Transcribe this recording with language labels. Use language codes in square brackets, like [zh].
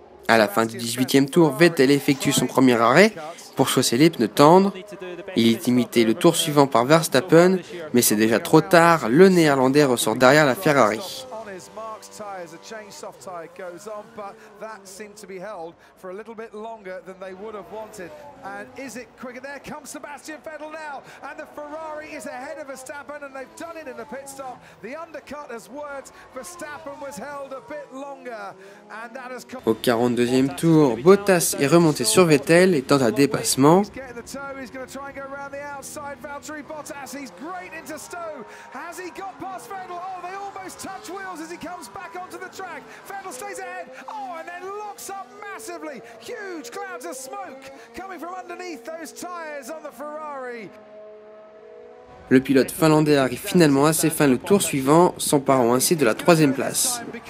[fr] À la fin du 18e tour, Vettel effectue son premier arrêt pour chausser les pneus tendres. Il est imité le tour suivant par Verstappen, mais c'est déjà trop tard, le Néerlandais ressort derrière la Ferrari. [en] Tyres, a change soft tyre goes on, but that seemed to be held for a little bit longer than they would have wanted. And is it quicker? There comes Sebastian Vettel now, and the Ferrari is ahead of Verstappen, and they've done it in the pit stop. The undercut has worked. Verstappen was held a bit longer, and that has come. [fr] Au 42e tour, Bottas est remonté sur Vettel et tente un dépassement. [en] He's going to try and go around the outside. Valtteri Bottas, he's great into Stowe. Has he got past Vettel? Oh, they almost touch wheels as he comes back onto the track. Vettel stays ahead. Oh, and then locks up massively. Huge clouds of smoke coming from underneath those tires on the Ferrari. [fr] Le pilote finlandais arrive finalement à ses fins le tour suivant, s'emparant ainsi de la 3e place.